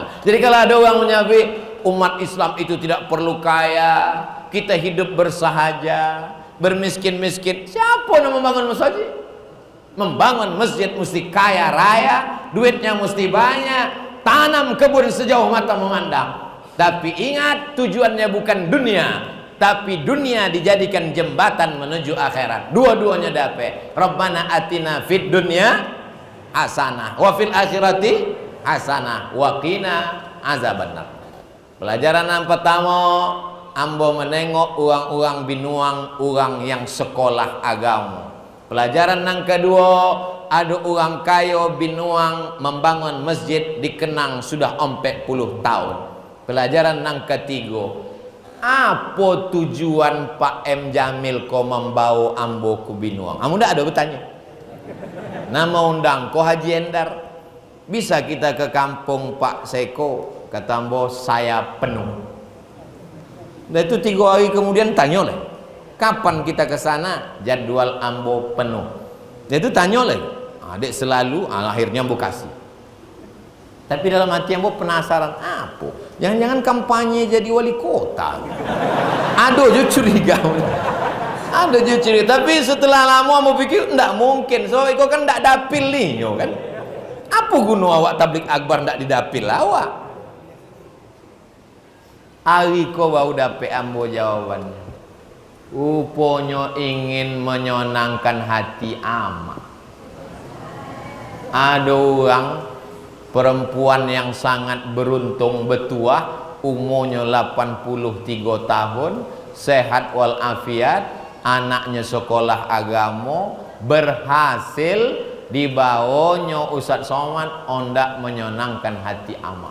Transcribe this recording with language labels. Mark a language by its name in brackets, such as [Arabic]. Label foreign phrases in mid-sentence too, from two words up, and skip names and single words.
[Indonesian] Jadi kalau ada orang menyebut umat Islam itu tidak perlu kaya, kita hidup bersahaja, bermiskin-miskin, siapa yang membangun masjid? Membangun masjid mesti kaya raya, duitnya mesti banyak, tanam kebun sejauh mata memandang. Tapi ingat, tujuannya bukan dunia, tapi dunia dijadikan jembatan menuju akhirat. Dua-duanya dapat. [Arabic] ربنا آتنا في الدنيا حسنة وفي الآخرة حسنة وقنا عذاب النار. [Indonesian] Pelajaran yang pertama, ambo menengok uang-uang binuang, orang yang sekolah agama. Pelajaran yang kedua, ada orang kaya binuang membangun masjid dikenang sudah 40 tahun. Pelajaran yang ketiga, apa tujuan Pak M. Jamil kau membawa ambo ke binuang? [Minangkabau] Ambo ndak ada bertanya. Nama undang ko Haji Endar. [Indonesian] Bisa kita ke kampung Pak Seko? Kata ambo saya penuh. Dan itu 3 hari kemudian tanya lagi, kapan kita ke sana? Jadwal ambo penuh. Dan itu tanya lagi, adik selalu, akhirnya ambo kasih. Tapi dalam hati ambo penasaran, apa? Jangan-jangan kampanye jadi wali kota. Aduh, jujur curiga. Aduh, jujur curiga. Tapi setelah lama ambo pikir, enggak mungkin. So, itu kan enggak dapil nih, kan? Apa guna awak tablik akbar enggak didapil awak? [Minangkabau] Ari ko bau dapet ambo jawabannya. [Indonesian] Rupanya ingin menyenangkan hati amak. Ada orang perempuan yang sangat beruntung betua, umurnya 83 tahun, sehat walafiat, anaknya sekolah agama, berhasil dibawanya Ustadz Somad ondak menyenangkan hati amak.